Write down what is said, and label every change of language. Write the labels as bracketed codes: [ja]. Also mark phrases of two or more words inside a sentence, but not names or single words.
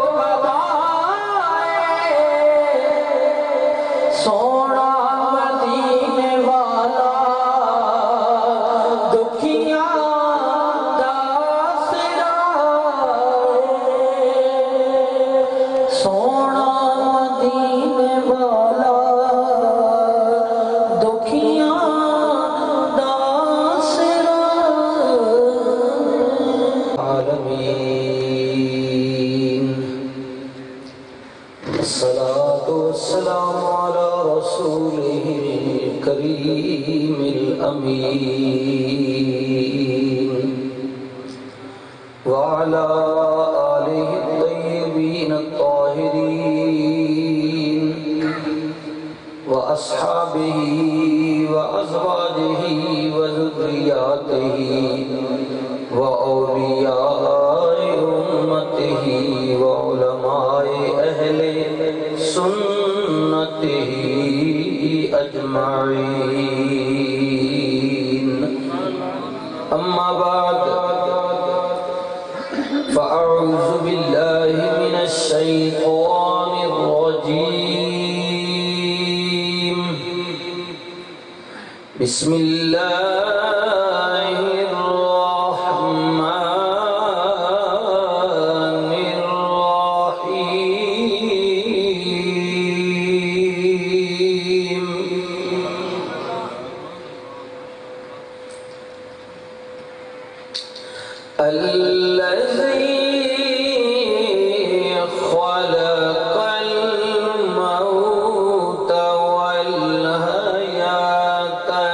[pa] بتائے سوہݨا مدینے والا دکھیاں دا سرائے سوہݨا مدینے والا دکھیاں دا [ar] سرائے العالمين والصلاة والسلام على رسوله الكريم الأمين وعلى آله الطيبين الطاهرين وأصحابه وأزواجه وذرياته وأولياء أمته وعلماء أهل سنته أجمعين أما بعد فأعوذ بالله من الشيطان الرجيم بسم الله الرحمن الرحيم الذي خلق الموت والحياة